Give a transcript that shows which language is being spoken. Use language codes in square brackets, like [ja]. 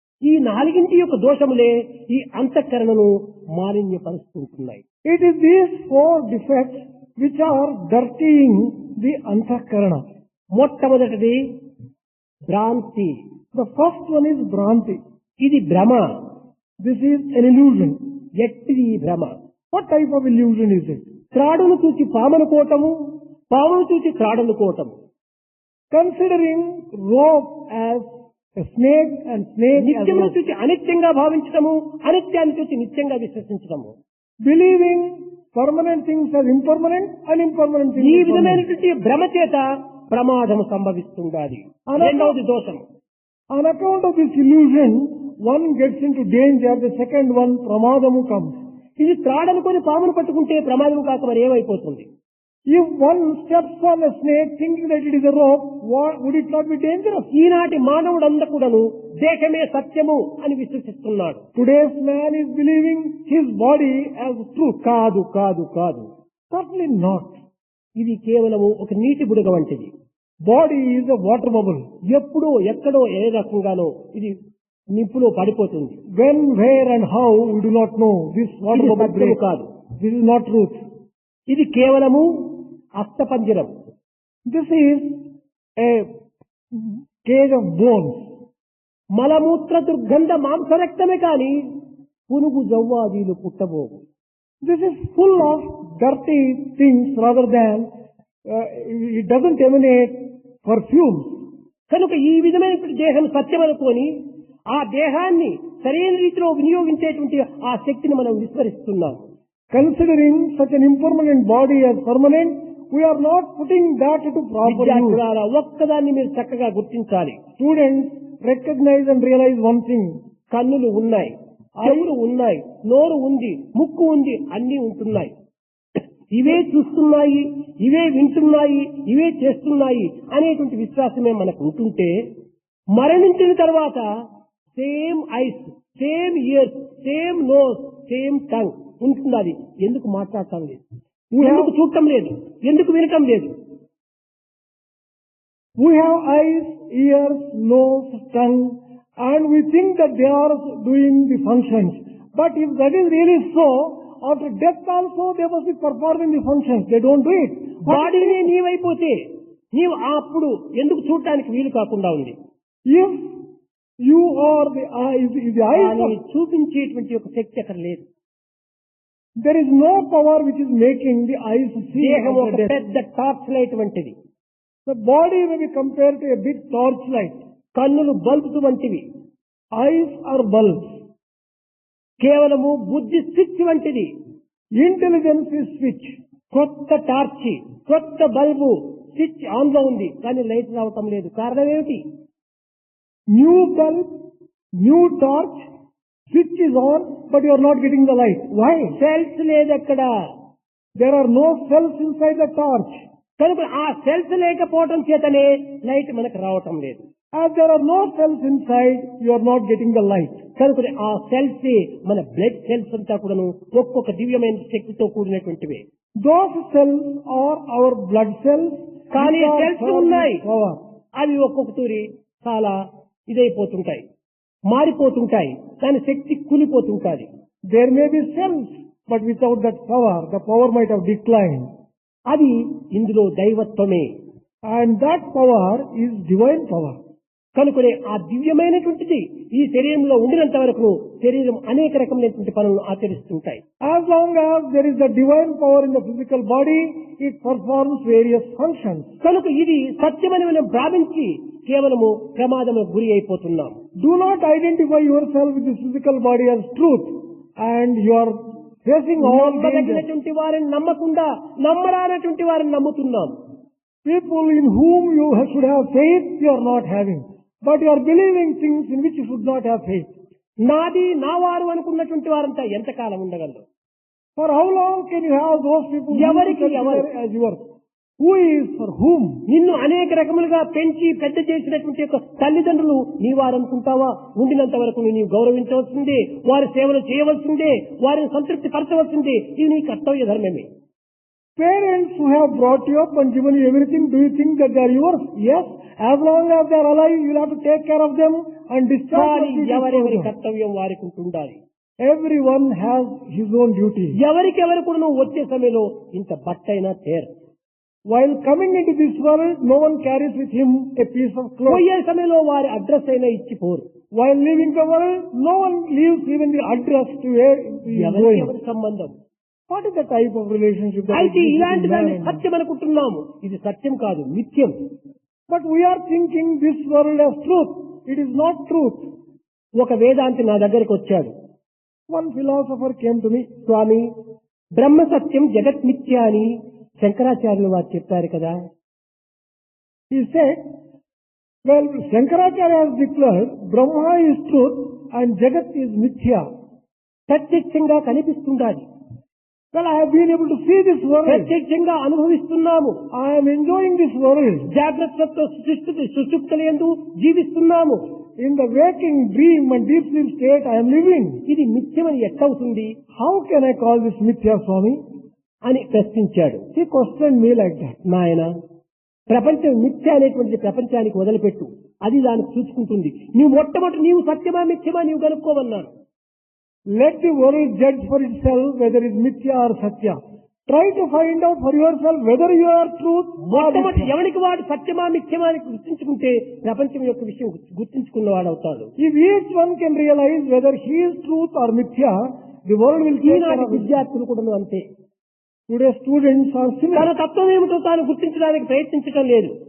[te] ఈ నాలుగింటి యొక్క దోషములే ఈ అంతఃకరణను మాలిన్యపరుస్తుంటున్నాయి. [en] It is these 4 defects which are dirtying the Antakarana. [te] మొట్టమొదటిది భ్రాంతి. [en] The first one is Bhranti. [te] ఇది భ్రమ. [en] This is an illusion. [te] ఎట్టిది ఈ భ్రమ? [en] What type of illusion is it? [te] త్రాడును చూచి పామనుకోవటము, పామును చూచి త్రాడనుకోవటము. [en] Considering rope as a snake and snake as [te] నిత్యమును [en] rope. [te] చూచి అనిత్యంగా భావించటము, అనిత్యాన్ని చూచి నిత్యంగా విశ్వసించటము. [en] Believing permanent things as impermanent and impermanent things [te] ఈ [en] as permanent. [te] విధమైనటువంటి భ్రమ చేత ప్రమాదము సంభవిస్తుండాలి. రెండవది దోషము. [en] On account of this illusion, one gets into danger. The second one, Pramadamu, comes. [te] ఇది త్రాడనుకొని పామును పట్టుకుంటే ప్రమాదం కాక మరి ఏమైపోతుంది? [en] If one steps on a snake thinking that it is a rope, would it not be dangerous? [te] ఈనాటి మానవుడందకూడను దేశమే సత్యము అని విశ్వసిస్తున్నాడు. [en] Today's man is believing his body as truth. [te] కాదు కాదు కాదు, [en] Certainly not. [te] ఇది కేవలము ఒక నీటి బుడగ వంటిది. [en] Body is a water bubble. [te] ఎప్పుడో ఎక్కడో ఏ రకంగానో ఇది నిప్పులో పడిపోతుంది. [en] When, where and how, we do not know. This water [te] ఇది [en] bubble [te] సత్యము [en] breaks. [te] కాదు. [en] This is not truth. [te] ఇది కేవలము అస్థపంజరం. [en] This is a cage of bones. [te] మలమూత్ర దుర్గంధ మాంసరక్తమే కాని పునుగు జవ్వాదీలు పుట్టబోవు. [en] This is full of dirty things rather than, it doesn't emanate perfumes. [te] కనుక ఈ విధమైన దేహం సత్యం అనుకొని ఆ దేహాన్ని సరైన రీతిలో వినియోగించేటువంటి ఆ శక్తిని మనం విస్మరిస్తున్నాం. [en] Considering such an impermanent body as permanent, we are not putting that into proper use. [te] విద్యార్థులారా, ఒక్కదాన్ని మీరు చక్కగా గుర్తించాలి. [en] Students, recognize and realize one thing. [te] కన్నులు ఉన్నాయి, చెవులు ఉన్నాయి, నోరు ఉంది, ముక్కు ఉంది, అన్నీ ఉంటున్నాయి. ఇవే చూస్తున్నాయి, ఇవే వింటున్నాయి, ఇవే చేస్తున్నాయి అనేటువంటి విశ్వాసమే మనకు ఉంటుంటే మరణించిన తర్వాత [en] same eyes, same ears, same nose, same tongue [te] ఉంటున్నది. ఎందుకు మాట్లాడటం లేదు, ఎందుకు చూడటం లేదు, ఎందుకు వినటం లేదు? [en] We have eyes, ears, nose, tongue, and we think that they are doing the functions. But if that is really so, after death also they must be performing the functions. They don't do it. [te] బాడీనే నీవైపోతే నీవు అప్పుడు ఎందుకు చూడటానికి వీలు కాకుండా ఉంది? [en] If you are the eyes, [te] కానీ చూపించేటువంటి ఒక శక్తి అక్కడ లేదు. [en] there is no power which is making the eyes see. [te] దేహం ఒక [en] after death. [te] పెద్ద టార్చ్ లైట్ వంటిది. [en] The body may be compared to a big torchlight. [te] కన్నులు బల్బ్స్ వంటివి. [en] Eyes are bulbs. [te] కేవలము బుద్ధి స్విచ్ వంటిది. [en] Intelligence is switch. [te] కొత్త టార్చి, కొత్త బల్బు స్విచ్ ఆన్ లో ఉంది, కానీ లైట్ రావటం లేదు. కారణం ఏమిటి? [en] New bulb, new torch, switch is on, but you are not getting the light. Why? [te] Cells లేదక్కడ. [en] There are no cells inside the torch. [te] కనుక ఆ సెల్స్ లేకపోవటం చేతనే లైట్ మనకు రావటం లేదు. [en] As there are no cells inside, you are not getting the light. [te] కనుక ఆ cells మన బ్లడ్ సెల్స్ అంతా కూడాను ఒక్కొక్క దివ్యమైన శక్తితో కూడినటువంటివి. [en] Those cells are our blood cells. [te] కానీ [en] which are [te] సెల్స్ [en] filled [te] ఉన్నాయి, [en] with power. [te] అవి ఒక్కొక్క తూరి చాలా ఇదైపోతుంటాయి, మారిపోతుంటాయి, కానీ శక్తి కూలిపోతుంటాది. [en] There may be cells, but without that power, the power might have declined. [te] అది ఇందులో దైవత్వమే. [en] And that power is divine power. [te] కనుకనే ఆ దివ్యమైనటువంటిది ఈ శరీరంలో ఉండినంత వరకు శరీరం అనేక రకమైనటువంటి పనులను ఆచరిస్తుంటాయి. [en] As long as there is the divine power in the physical body, it performs various functions. [te] కనుక ఇది సత్యమని మనం భావించి కేవలము ప్రమాదములకు గురి అయిపోతున్నాం. [en] Do not identify yourself with this physical body as truth, and you are facing all dangers. [te] నమ్మదగినటువంటి వారిని నమ్మకుండా నమ్మరానటువంటి వారిని నమ్ముతున్నాం. [en] People in whom you should have faith, you are not having. But you are believing things in which you should not have faith. [te] నాది నా వారు అనుకున్నటువంటి వారంతా ఎంతకాలం ఉండగలరు? [en] For how long can you have those people who you [te] ఎవరికి ఎవరు? [en] consider as yours? Who is for whom? [te] నిన్ను అనేక రకములుగా పెంచి పెద్ద చేసినటువంటి యొక్క తల్లిదండ్రులు నీ వారు అనుకుంటావా? ఉండినంత వరకు నీవు గౌరవించవలసిందే, వారి సేవలు చేయవలసిందే, వారిని సంతృప్తి పరచవలసిందే. ఇది నీ కర్తవ్య ధర్మమే. [en] Parents who have brought you up and given you everything, do you think that they are yours? Yes. As long as they are alive, you will have to take care of them and discharge [te] కానీ [en] your duties [te] ఎవరెవరి [en] for them. [te] కర్తవ్యం వారికి ఉంటుండాలి. [en] Everyone has his own duty. [te] ఎవరికెవరు కూడా నువ్వు వచ్చే సమయంలో ఇంత బట్టైనా తేరు. [en] While coming into this world, no one carries with him a piece of cloth. [te] పోయే సమయంలో వారి అడ్రస్ అయినా ఇచ్చిపోరు. [en] While leaving the world, no one leaves even the address to where he is [te] ఎవరికి [en] going. [te] ఎవరి సంబంధం? [en] What is the type of relationship that [te] అయితే [en] exists [te] ఇలాంటి [en] between man [te] దాన్ని [en] and man? [te] సత్యం అనుకుంటున్నాము. ఇది సత్యం కాదు, మిథ్యం. [en] But we are thinking this world as truth. It is not truth. [te] ఒక వేదాంతి నా దగ్గరికి వచ్చాడు. [en] One philosopher came to me. [te] స్వామి, బ్రహ్మ సత్యం జగత్ మిథ్య అని శంకరాచార్యులు వారు చెప్పారు కదా. [en] He said, well, Shankaracharya has declared Brahma is truth and Jagat is mithya. [te] ప్రత్యక్షంగా కనిపిస్తుండాలి, [en] Well, I have been able to see this world. [te] ప్రత్యక్షంగా అనుభవిస్తున్నాము. [en] I am enjoying this world. [te] జాగ్రత్తతో సుషుప్తులందు జీవిస్తున్నాము. [en] In the waking dream and deep sleep state, I am living. [te] ఇది మిథ్యమని ఎట్టవుతుంది [en] How can I call this mithya, Swami? [te] అని ప్రశ్నించాడు. [en] He questioned me like that. [te] నాయన, ప్రపంచం మిథ్య అనేటువంటి ప్రపంచానికి వదిలిపెట్టు, అది దానికి చూసుకుంటుంది. నీవు మొట్టమొదటి నీవు సత్యమా మిథ్యమా నీవు కనుక్కోమన్నాను. [en] Let the world judge for itself whether it is mithya or satya. Try to find out for yourself whether you are truth or [te] మొట్టమొదటి [en] mithya. [te] ఎవరికి వాడు సత్యమా మిథ్యమా అని గుర్తించుకుంటే ప్రపంచం యొక్క విషయం గుర్తించుకున్నవాడు అవుతాడు. [en] If each one can realize whether he is truth or mithya, the world will take care [te] ఈనాటి [en] of it. [te] విద్యార్థులు కూడా అంతే. [en] Today's students are [te] తన [en] similar. [te] తత్వం ఏమిటో తాను గుర్తించడానికి ప్రయత్నించడం లేదు.